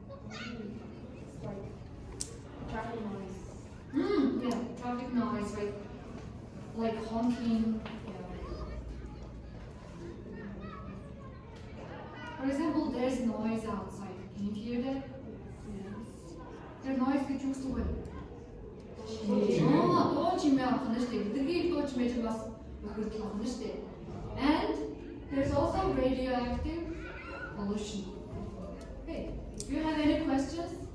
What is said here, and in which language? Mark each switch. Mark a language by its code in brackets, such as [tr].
[en] It's like traffic noise. Yeah, traffic noise, right? Like honking. For example, there's noise outside. Can you hear that? Yes. There's noise [mn] гэж юу гэсэн үг вэ? Дуу чимээ авах нь шүү дээ. Өдөргийн дуу чимээ ч бас бохирдол авах нь шүү дээ. [en] And there's also radioactive pollution. Okay. Do you have any questions?